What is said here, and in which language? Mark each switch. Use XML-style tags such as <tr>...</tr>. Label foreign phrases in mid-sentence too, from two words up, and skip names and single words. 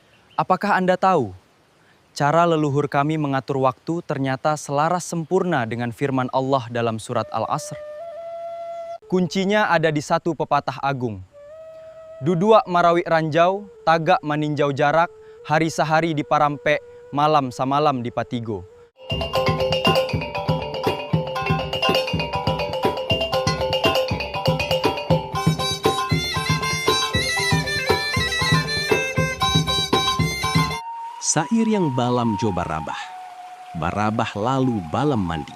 <id>Apakah Anda tahu, cara leluhur kami mengatur waktu ternyata selaras sempurna dengan firman Allah dalam surat Al-Asr? Kuncinya ada di satu pepatah agung.</id> <min>Dudua marawi ranjau, tagak maninjau jarak, hari sehari di Parampe, malam samalam di Patigo. Sair yang balam jo barabah, barabah lalu balam mandi.</min>